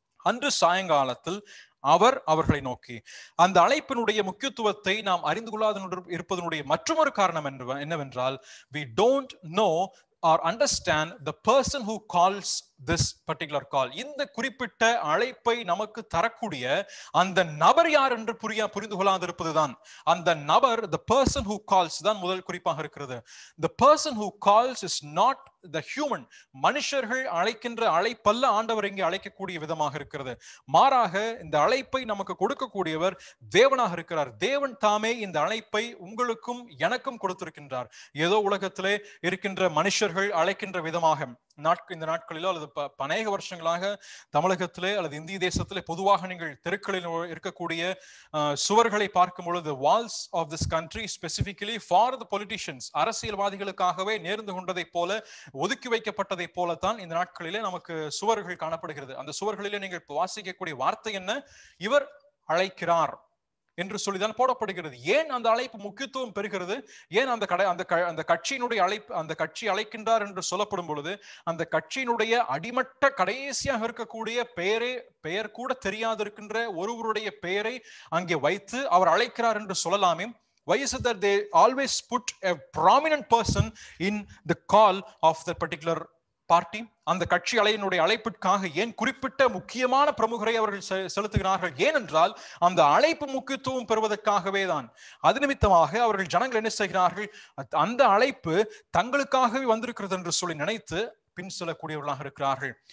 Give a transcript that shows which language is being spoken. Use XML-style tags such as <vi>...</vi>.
<ta>அன்று சாயங்காலத்தில் அவர் அவர்களை நோக்கி, அந்த அழைப்பினுடைய முக்கியத்துவத்தை நாம் அறிந்து கொள்ளாத இருப்பதனுடைய மற்றொரு காரணம் என்னவென்றால்,</ta> <en>we don't know or understand the person who calls this particular call.</en> <ta>இந்த குறிப்பிட்ட அழைப்பை நமக்கு தரக்கூடிய அந்த நபர் யார் என்று புரிந்து கொள்ளாதிருப்பதுதான். அந்த நபர்,</ta> <en>the person who calls</en> <ta>தான் முதல் குறிப்பாக இருக்கிறது.</ta> <en>The person who calls is not the human.</en> <ta>மனுஷர்கள் அழைக்கின்ற அழைப்பல்ல ஆண்டவர் இங்கே அழைக்கக்கூடிய விதமாக இருக்கிறது. மாறாக இந்த அழைப்பை நமக்கு கொடுக்கக்கூடியவர் தேவனாக இருக்கிறார். தேவன் தாமே இந்த அழைப்பை உங்களுக்கும் எனக்கும் கொடுத்திருக்கின்றார். ஏதோ உலகத்திலே இருக்கின்ற மனுஷர்கள் அழைக்கின்ற விதமாக இந்த நாட்களிலோ அல்லது அநேக வருஷங்களாக தமிழகத்திலே அல்லது இந்திய தேசத்திலே பொதுவாக நீங்கள் தெருக்களில் இருக்கக்கூடிய சுவர்களை பார்க்கும் பொழுது,</ta> <en>walls of this country specifically for the politicians,</en> <ta>அரசியல்வாதிகளுக்காகவே நேர்ந்து கொண்டதை போல, ஒதுக்கி வைக்கப்பட்டதை போலத்தான் இந்த நாட்களிலே நமக்கு சுவர்கள் காணப்படுகிறது. அந்த சுவர்களிலே நீங்கள் வாசிக்கக்கூடிய வார்த்தை என்ன? இவர் அழைக்கிறார் என்று சொல்லிதான் போடப்படுகிறது. ஏன் அந்த அழைப்பு முக்கியத்துவம் பெறுகிறது? ஏன் அந்த கட்சியினுடைய அழைப்பு, அந்த கட்சி அழைக்கின்றார் என்று சொல்லப்படும் பொழுது அந்த கட்சியினுடைய அடிமட்ட கடைசியாக இருக்கக்கூடிய பெயர் கூட தெரியாது இருக்கின்ற ஒருவருடைய பெயரை அங்கே வைத்து அவர் அழைக்கிறார் என்று சொல்லலாமே?</ta> <en>Why is it that they always put a prominent person in the call of that particular party?</en> <ta>அந்த கட்சி அலையினுடைய அழைப்பிற்காக ஏன் குறிப்பிட்ட முக்கியமான பிரமுகரை அவர்கள் செலுத்துகிறார்கள்? ஏனென்றால் அந்த அழைப்பு முக்கியத்துவம் பெறுவதற்காகவே தான். அது நிமித்தமாக அவர்கள் ஜனங்கள் என்ன செய்கிறார்கள்? அந்த அழைப்பு தங்களுக்காகவே வந்திருக்கிறது என்று சொல்லி நினைத்து பின் செல்லக்கூடியவர்களாக இருக்கிறார்கள்.</ta>